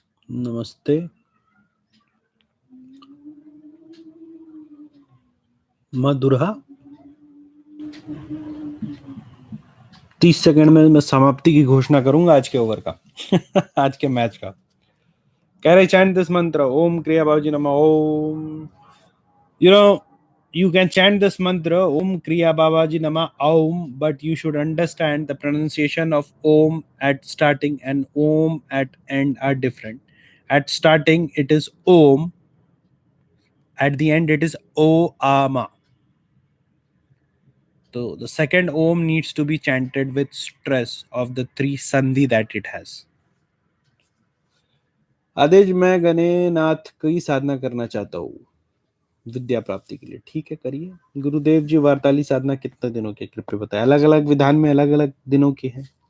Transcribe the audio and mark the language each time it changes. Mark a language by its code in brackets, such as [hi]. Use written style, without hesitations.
[hi] नमस्ते मधुरा, 30 सेकंड में मैं समाप्ति की घोषणा करूंगा आज के ओवर का आज के मैच का। कह रहे [en] Chant this mantra, Om Kriya Babuji नमः Om. You know, you can chant this mantra Om Kriya Babaji Nama Aum, but you should understand the pronunciation of Om at starting and Om at end are different. At starting it is Om, at the end it is O Ama. तो the second Om needs to be chanted with stress of the three sandhi that it has. [hi] आदेश, मैं गणेनाथ की साधना करना चाहता हूँ विद्या प्राप्ति के लिए। ठीक है, करिए। गुरुदेव जी, वार्ताली साधना कितने दिनों की, कृपया बताएं। अलग अलग विधान में अलग अलग दिनों की है।